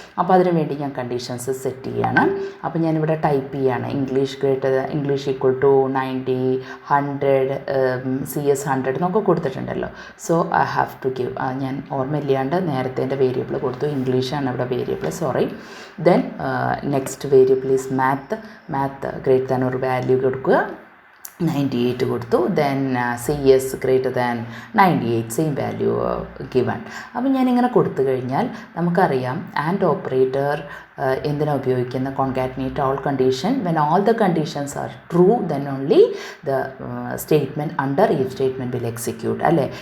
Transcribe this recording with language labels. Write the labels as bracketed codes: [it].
[ml] അപ്പോൾ അതിനു വേണ്ടി ഞാൻ കണ്ടീഷൻസ് സെറ്റ് ചെയ്യുകയാണ്. അപ്പോൾ ഞാനിവിടെ ടൈപ്പ് ചെയ്യുകയാണ്. ഇംഗ്ലീഷ് ഈക്വൽ ടു 90, 100, CS 100 എന്നൊക്കെ കൊടുത്തിട്ടുണ്ടല്ലോ. [en] So I have to give. [ml] ഞാൻ ഓർമ്മയില്ലാണ്ട് നേരത്തെ എൻ്റെ വേരിയബിൾ കൊടുത്തു. ഇംഗ്ലീഷാണ് ഇവിടെ [en] variable, sorry. Then next variable is math greater than or value [ml] കൊടുക്കുക 98 കൊടുത്തു. [en] Then CS greater than 98 same value given. [ml] അപ്പം ഞാനിങ്ങനെ കൊടുത്തു കഴിഞ്ഞാൽ നമുക്കറിയാം [en] and operator [ml] എന്തിനാണ് ഉപയോഗിക്കുന്ന [en] Concatenate all condition when all the conditions are true then only the statement under if statement will execute അല്ലേ.